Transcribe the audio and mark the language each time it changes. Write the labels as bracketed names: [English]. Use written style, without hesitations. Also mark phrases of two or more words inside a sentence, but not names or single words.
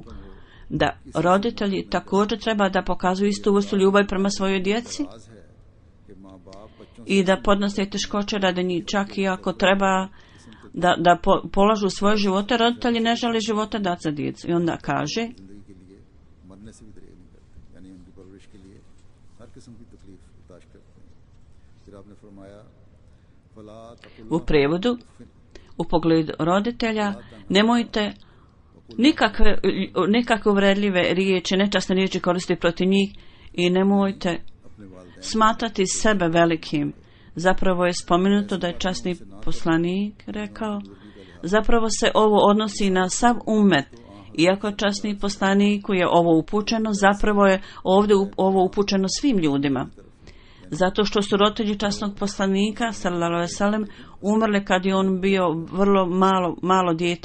[Bosnian] Da roditelji također treba da pokazuju istu vrstu ljubavi prema svojoj djeci i da podnose teškoće radi njih, čak i ako treba da polažu svoje živote. Roditelji ne žele života dati za djecu. I onda kaže, [Urdu] ہر قسم کی تکلیف برداشت کرتے ہیں. پھر آپ نے فرمایا فلا [Bosnian] U prevodu, u pogledu roditelja, nemojte nikakve uvredljive riječi, nečasne riječi koristiti protiv njih i nemojte [Urdu] اپنے والدین [Bosnian] smatrati sebe velikim. Zapravo je spomenuto da je časni poslanik rekao, zapravo se ovo odnosi na sav umet. Iako časni poslaniku je ovo upućeno, zapravo je ovdje ovo upućeno svim ljudima. Zato što su roditelji časnog poslanika, [Arabic] صلى الله عليه وسلم, [Bosnian] umrli kad je on bio vrlo malo dijete.